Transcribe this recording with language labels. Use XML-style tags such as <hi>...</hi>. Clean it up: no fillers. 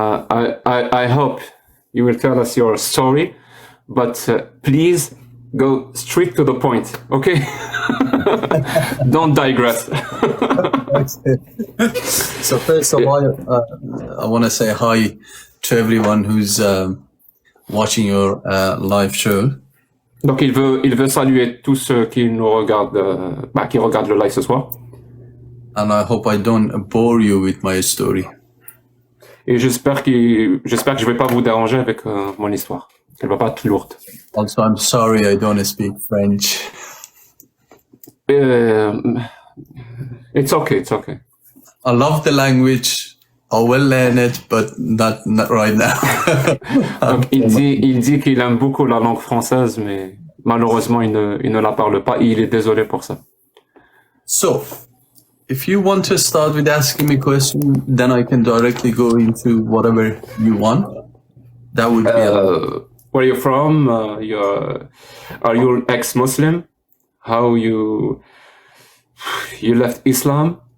<en>I hope you will tell us your story, but please go straight to the point, okay? Don't digress. So first of all, I want to say hi to everyone who's watching your live show.</en> <fr>Donc il veut saluer tous ceux qui nous regardent, qui regardent le live ce soir.</fr> <en>And I hope I don't bore you with my story.</en> <fr>Et j'espère que je vais pas vous déranger avec mon histoire. Elle va pas être lourde.</fr> <en>Also, I'm sorry I don't speak French. It's okay, it's okay. I love the language. I will learn it, but not right now.</en> <fr>Donc, il dit qu'il aime beaucoup la langue française, mais malheureusement, il ne la parle pas et il est désolé pour ça.</fr> <en>So, if you want to start with asking me a question, then I can directly go into whatever you want. That would be where are you from? Are you ex-Muslim? How you left Islam?</en>